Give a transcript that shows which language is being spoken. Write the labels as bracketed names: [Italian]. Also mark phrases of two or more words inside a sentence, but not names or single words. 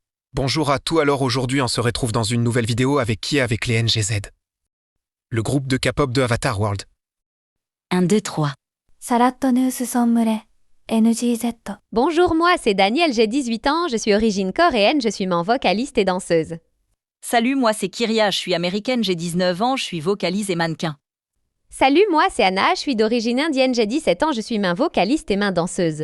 [French] Bonjour à tous, alors aujourd'hui on se retrouve dans une nouvelle vidéo avec les NGZ. Le groupe de K-pop de Avatar World. 1, 2, 3. サラットヌースソンムレ NGZ. Bonjour, moi c'est Daniel, j'ai 18 ans, je suis origine coréenne, je suis vocaliste et danseuse. Salut, moi c'est Kyria, je suis américaine, j'ai 19 ans, je suis vocaliste et mannequin. Salut, moi c'est Anna, je suis d'origine indienne, j'ai 17 ans, je suis vocaliste et danseuse.